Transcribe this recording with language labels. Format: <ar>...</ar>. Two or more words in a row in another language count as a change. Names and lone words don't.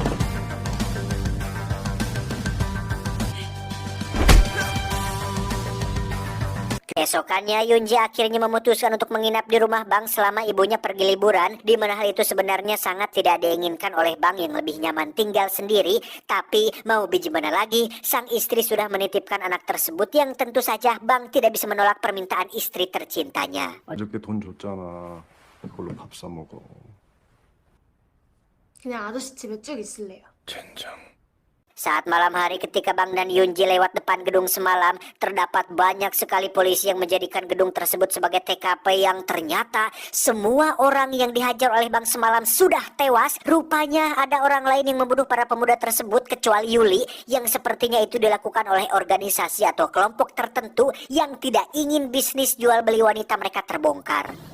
<id>Keesokannya Yunji akhirnya memutuskan untuk menginap di rumah Bang selama ibunya pergi liburan, di mana hal itu sebenarnya sangat tidak diinginkan oleh Bang yang lebih nyaman tinggal sendiri. Tapi mau gimana lagi, sang istri sudah menitipkan anak tersebut yang tentu saja Bang tidak bisa menolak permintaan istri tercintanya.</id> <ko>어저께 돈 줬잖아. 그걸로 밥 사 먹어. 그냥 아저씨 집에 쭉 있을래요. 젠장.</ko> <id>Saat malam hari ketika Bang dan Yunji lewat depan gedung semalam, terdapat banyak sekali polisi yang menjadikan gedung tersebut sebagai TKP yang ternyata semua orang yang dihajar oleh Bang semalam sudah tewas. Rupanya ada orang lain yang membunuh para pemuda tersebut kecuali Yuli yang sepertinya itu dilakukan oleh organisasi atau kelompok tertentu yang tidak ingin bisnis jual beli wanita mereka terbongkar.</id>